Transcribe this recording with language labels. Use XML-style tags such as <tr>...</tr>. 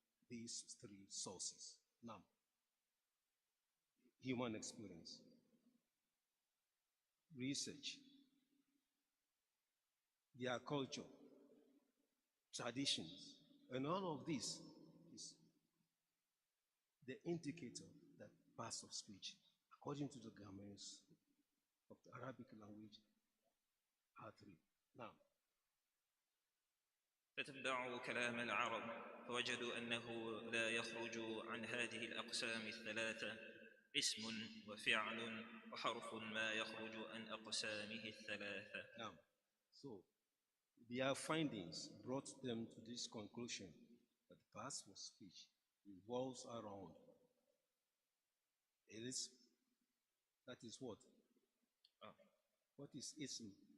<en>These three sources. Now, human experience, research, their culture, traditions, and all of this is the indicator that parts of speech, according to the grammars of the Arabic language, are three. Now,</en> <ar>تتبعوا كلام العرب فوجدوا أنه لا يخرج عن هذه الأقسام الثلاثة اسم وفعل وحرف ما يخرج عن أقسامه الثلاثة.</ar> <en>Now, so their findings brought them to this conclusion that Past for speech revolves around. It is, that is what? What is ism?</en>